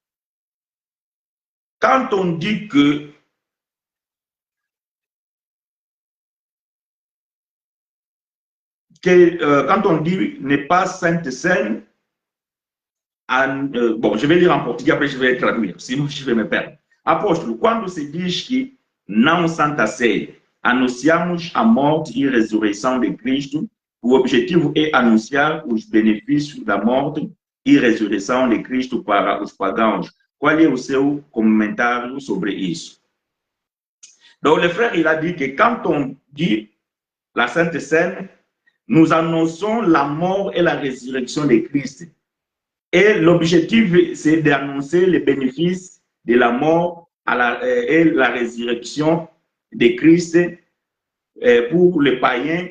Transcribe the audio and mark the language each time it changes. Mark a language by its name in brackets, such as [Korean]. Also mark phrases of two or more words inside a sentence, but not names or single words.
[French] Quand on dit que quand on dit n'est pas Sainte Seine, bon, je vais lire en portugais, après je vais traduire, sinon je vais me perdre. [Portuguese] Apóstolo, quando se diz que não Santa Ceia, anunciamos a morte e ressurreição de Cristo, o objetivo é anunciar os benefícios da morte e ressurreição de Cristo para os pagãos. Qual é o seu comentário sobre isso? [French] Donc, le frère, il a dit que quand on dit la Sainte Seine, nous annonçons la mort et la résurrection de Christ. Et l'objectif, c'est d'annoncer les bénéfices de la mort et la résurrection de Christ pour les païens.